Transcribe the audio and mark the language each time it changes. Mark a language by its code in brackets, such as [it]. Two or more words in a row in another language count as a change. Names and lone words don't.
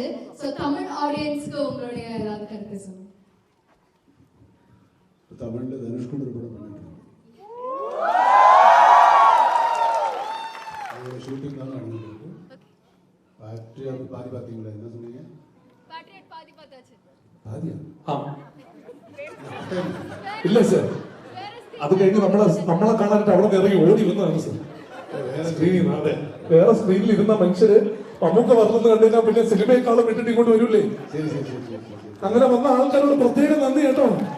[ta] சோ தமிழ் ஆடியன்ஸ்க்கு உங்களுடைய ஏதாவது கருத்து சொல்லுங்க. தமிழ்ல தனுஷ்கோடி ஒரு படம் பண்ணிட்டு ஷூட்டிங் தான் நடந்துட்டு இருக்கு. பேட்ரியாட் பாதி பார்த்தீங்களா? என்ன சொன்னீங்க? பேட்ரியாட் பாதி பார்த்தாச்சு. [ml] പാതിയാ? ഇല്ല സർ, അത് കഴിഞ്ഞ് നമ്മളെ കാണാനായിട്ട് അവിടെ ഇറങ്ങി ഓടി വന്നതാണ് സർ. സ്ക്രീനിൽ അതെ, വേറെ സ്ക്രീനിൽ ഇരുന്ന മനുഷ്യര് നമുക്ക് പറഞ്ഞെന്ന് കണ്ടുകഴിഞ്ഞാൽ പിന്നെ സിനിമയെക്കാളും വിട്ടിട്ട് ഇങ്ങോട്ട് വരൂലേ. അങ്ങനെ വന്ന ആൾക്കാരോട് പ്രത്യേകം നന്ദി കേട്ടോ.